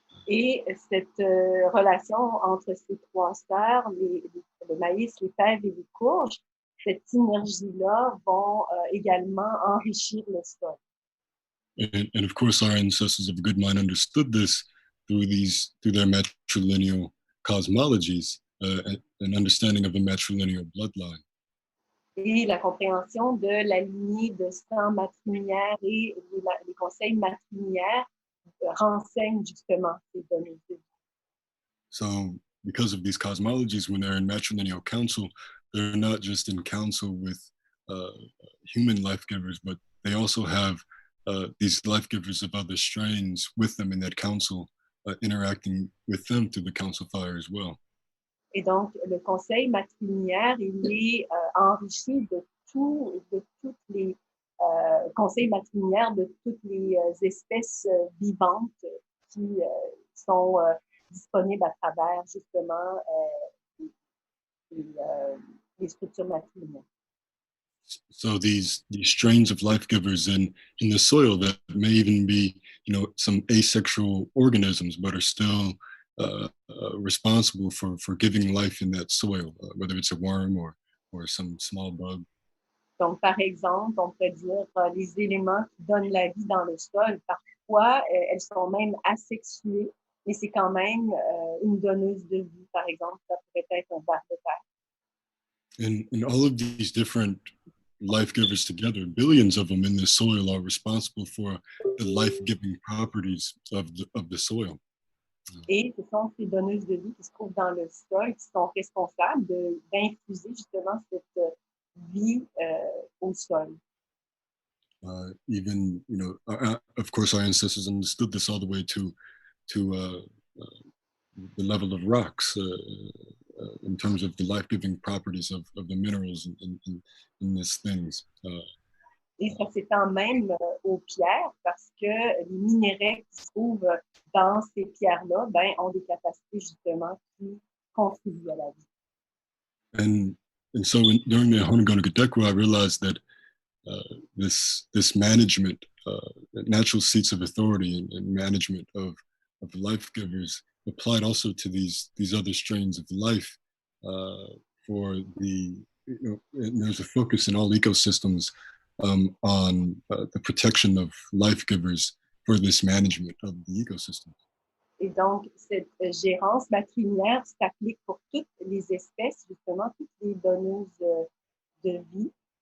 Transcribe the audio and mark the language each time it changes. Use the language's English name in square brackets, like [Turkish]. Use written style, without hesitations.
[French] Et cette relation entre ces trois sœurs, le maïs, les fèves et les courges, cette synergie-là vont également enrichir le sol. [English] And of course, our ancestors of good mind understood this through their matrilineal cosmologies, an understanding of a matrilineal bloodline. [French] Et la compréhension de la lignée de sang matrilinéaire et les conseils matrilinéaires renseignent justement ces données. [English] So, because of these cosmologies, when they're in matrilineal council, they're not just in council with human life givers, but they also have these life givers of other strains with them in that council, interacting with them through the council fire as well. [French] Et donc, le conseil matrilinéaire, il est enrichi de toutes les conseils matrilinéaires de toutes les espèces vivantes qui sont disponibles à travers justement les structures matrilinéaires. [English] So these strains of life givers in the soil that may even be, some asexual organisms, but are still responsible for giving life in that soil, whether it's a worm or some small bug. [French] Donc, par exemple, on peut dire les éléments qui donnent la vie dans le sol, parfois, elles sont même asexuées, mais c'est quand même une donneuse de vie. Par exemple, ça pourrait être un ver de terre. [English] And all of these different life givers together, billions of them in the soil, are responsible for the life-giving properties of the soil. [French] Et ce sont ces donneuses de vie qui se trouvent dans le sol qui sont responsables d'infuser justement cette vie au sol. [English] Even, of course, our ancestors understood this all the way to the level of rocks in terms of the life-giving properties of the minerals in these things. [French] Et ça s'étend même aux pierres parce que les minéraux qui se trouvent dans ces pierres-là ont des capacités justement qui contribuent à la vie. [English] And and so during the Honegonigadekwa, I realized that this management, natural seats of authority and management of life givers applied also to these other strains of life. For the, and there's a focus in all ecosystems on the protection of life givers for this management of the ecosystem. [French] Et donc, cette gérance matrilinéaire s'applique pour toutes les espèces, justement, toutes les donneuses de vie.